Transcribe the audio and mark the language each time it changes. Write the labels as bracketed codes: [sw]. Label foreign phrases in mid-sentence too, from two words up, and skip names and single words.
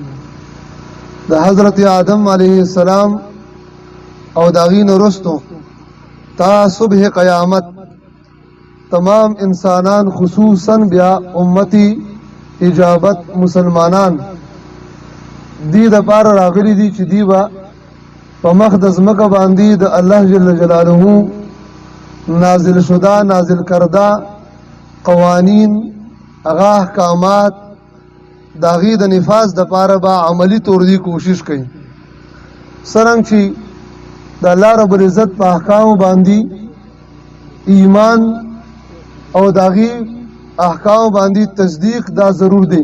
[ps] د حضرت آدم [ar] علیه السلام [ps] او د هغې نه وروستو تا صبح قیامت تمام انسانان، خصوصا بیا امتی اجابت مسلمانان دی د پاره راغلي دي چې دی به په مخ د ځمکه باندې د الله [ar] جل جلاله [ps] نازل شده نازل کرده قوانین، هغه احکامات د هغې د نفاذ د پاره به عملي طور دی کوشش کوي. څرنګه چې د الله [ar] رب العزت [ps] په احکامو باندې ایمان او د هغې احکامو باندې تصدیق دا ضرور دی.